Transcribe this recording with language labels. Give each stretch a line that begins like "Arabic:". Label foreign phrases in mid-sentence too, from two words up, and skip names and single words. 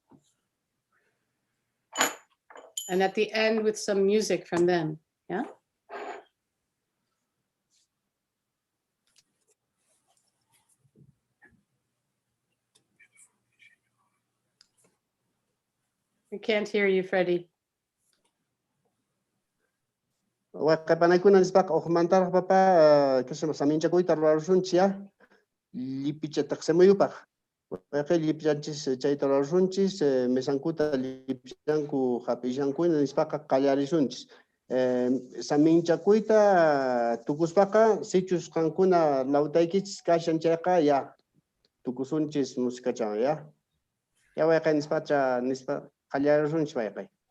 English: And at the end with some music from them, yeah? We can't hear you, Freddie.
Quechua: Waqapanaykunan nispaqa uqmantaraq papa kasama saminchakuyta rurarishunchis llipichata qsimuyupaq. Waqay llipichanchis chayta rurarishunchis mesankuta llipichanku hapishankuna nispaqa qallarishunchis. Saminchakuyta tukuspaqa sichus qankuna lawtaykichis kashan chayqa ya tukusunchis musikacha ya. Ya waqay nispacha nispa qallarishunchis waqay.